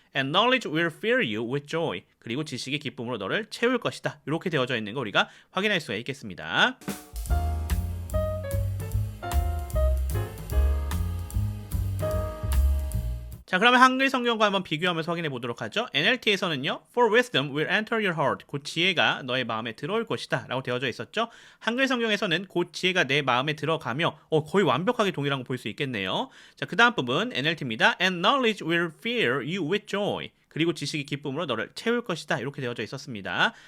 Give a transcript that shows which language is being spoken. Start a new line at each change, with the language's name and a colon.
English: And knowledge will fill you with joy.
Korean: 그리고 지식이 기쁨으로 너를 채울 것이다. 이렇게 되어져 있는 거 우리가 확인할 수가 있겠습니다. 자, 그러면 한글 성경과 한번 비교하면서 확인해 보도록 하죠. NLT에서는요,
English: For wisdom will enter your heart.
Korean: 곧 지혜가 너의 마음에 들어올 것이다 라고 되어져 있었죠. 한글 성경에서는 곧 지혜가 내 마음에 들어가며 거의 완벽하게 동일한 거 볼 수 있겠네요. 자, 그 다음 부분 NLT입니다.
English: And knowledge will fill you with joy.
Korean: 그리고 지식이 기쁨으로 너를 채울 것이다. 이렇게 되어져 있었습니다.